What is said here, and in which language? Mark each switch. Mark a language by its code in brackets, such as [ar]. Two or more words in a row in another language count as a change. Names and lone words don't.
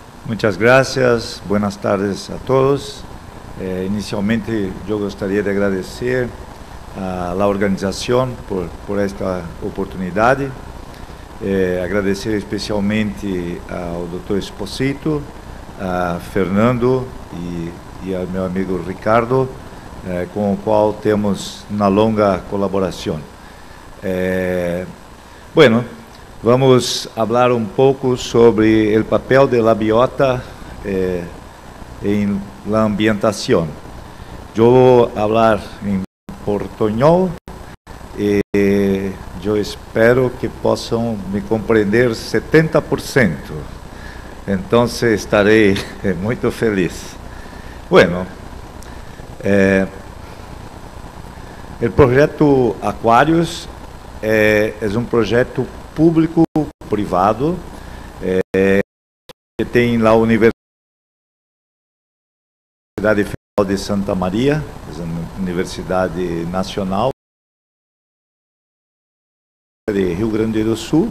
[es] Muchas gracias, buenas tardes a todos. Inicialmente yo [pt] gostaria de agradecer [es] a la organización por esta oportunidad. [pt] Agradecer especialmente ao Dr. Esposito, a Fernando e ao meu amigo Ricardo, com o qual temos uma longa colaboração. Bueno, vamos falar um pouco sobre o papel [es] de la [pt] biota em la ambientação. Eu vou falar em portuñol e eu espero que possam me compreender 70%. Então estarei muito feliz. Bueno, o projeto Aquários é um projeto público-privado que tem lá a Universidade Federal de Santa Maria, uma universidade nacional de Rio Grande do Sul.